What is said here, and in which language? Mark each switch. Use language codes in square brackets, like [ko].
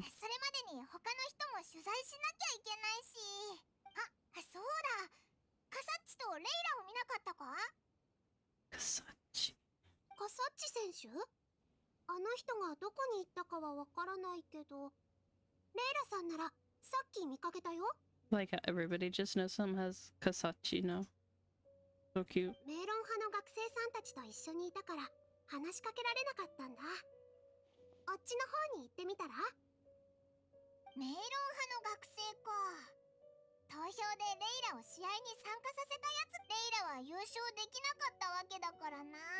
[ja] それまでに他の人も取材しなきゃいけないし。そうだ。カサッチとレイラを見なかったか？ [en] Kasachi. [ja] カサッチ選手？あの人がどこに行ったかはわからないけど、レイラさんならさっき見かけたよ。 [en] Like how everybody just knows him as Kasachi now. So cute. [ja] メーロン派の学生さんたちと一緒にいたから話しかけられなかったんだ。あっちの方に行ってみたら？メーロン派の学生か。投票でレイラを試合に参加させたやつ。レイラは優勝できなかったわけだからな。